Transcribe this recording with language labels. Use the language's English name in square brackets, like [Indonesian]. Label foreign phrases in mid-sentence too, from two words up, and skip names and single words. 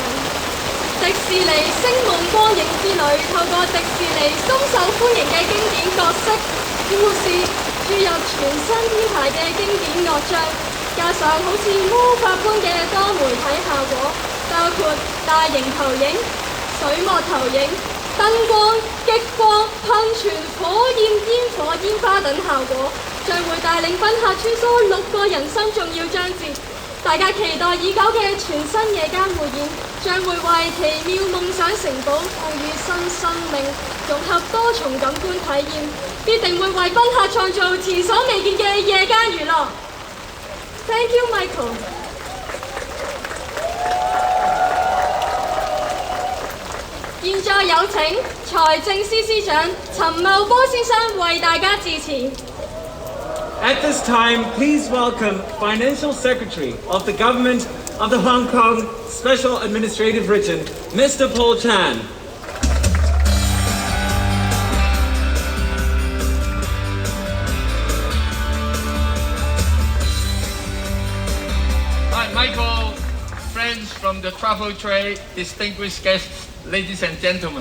[Cantonese] 迪士尼星夢光影之旅透過迪士尼深受歡迎嘅經典角色、故事，注入全新編排嘅經典樂章。加上好似魔法般嘅多媒體效果，就括大型投影、水幕投影、燈光、激光、噴泉、火焰花等效果，將會帶領賓客穿梭6個人生重要章節。大家期待已久嘅全新夜間匯演，將會為奇妙夢想城堡賦予新生命，融合多重感官體驗，必定會為賓客創造前所未見嘅夜間娛樂。 [English] Thank you, Michael。 [Cantonese] 現在有請財政司司長陳茂波先生為大家致辭。 [English] At this time, please welcome Financial Secretary of the Government of the Hong Kong Special Administrative Region, Mr. Paul Chan. Hi, Michael, friends from the travel trade, distinguished guests, ladies and gentlemen.